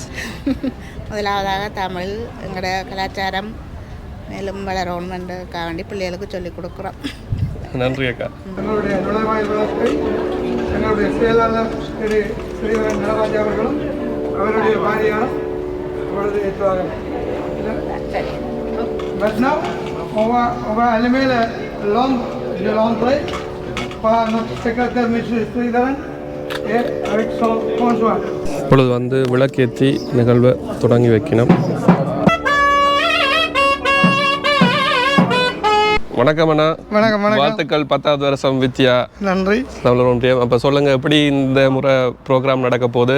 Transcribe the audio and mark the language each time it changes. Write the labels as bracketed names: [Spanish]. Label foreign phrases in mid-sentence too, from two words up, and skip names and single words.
[Tamil] முதலாவதாக தமிழ் எங்களோட கலாச்சாரம் மேலும் வளரணுமென்றதுக்காக வேண்டி பிள்ளைகளுக்கு சொல்லிக் கொடுக்குறோம். நன்றி அக்கா. எங்களுடைய நுழைவாயில் விளக்கை எங்களுடைய செயலாளர் திரு ஸ்ரீவரன் நடராஜா அவர்களும் அவருடைய பாரியாரும் அவரது ஏற்றுவார்கள். [French] Maintenant, on va allumer la lampe de l'entrée par notre secrétaire M. Sridharan et avec son conjoint. [Tamil] இப்பொழுது வந்து விளக்கேற்றி நிகழ்வை தொடங்கி வைக்கணும். வணக்கம் அண்ணா. வணக்கம். வாழ்த்துக்கள். 10வது வருஷம் வித்யா நன்றி. தமிழர் ஒன்றியம். அப்போ சொல்லுங்கள், எப்படி இந்த முறை ப்ரோக்ராம் நடக்க போகுது?